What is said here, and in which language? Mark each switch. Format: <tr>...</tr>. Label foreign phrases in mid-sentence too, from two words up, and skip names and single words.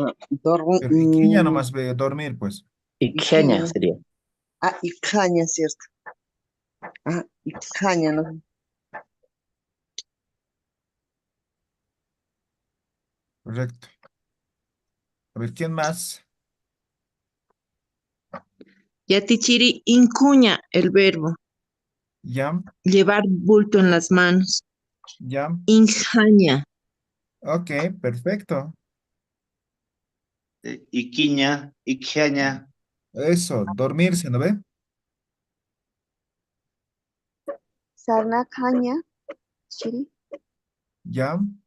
<es>Pero iquiña nomás ve dormir, pues.</es> <ay>Ikjaña Iquiña.</ay> <es>sería. Ah, Icaña, cierto. Ah, Icaña, ¿no? Correcto. A ver, ¿quién más?</es> <ay>Yatichiri incuña</ay> <es>el verbo. Ya, Llevar bulto en las manos. ya.</es> <ay>Injaña.</ay> <es>Ok, perfecto.</es> <ay>Iquiña, Iquiaña,</ay> <es>Eso, dormirse, ¿no ve?</es> <ay>Sarnacaña, Chiri.</ay> <es>Ya.</es>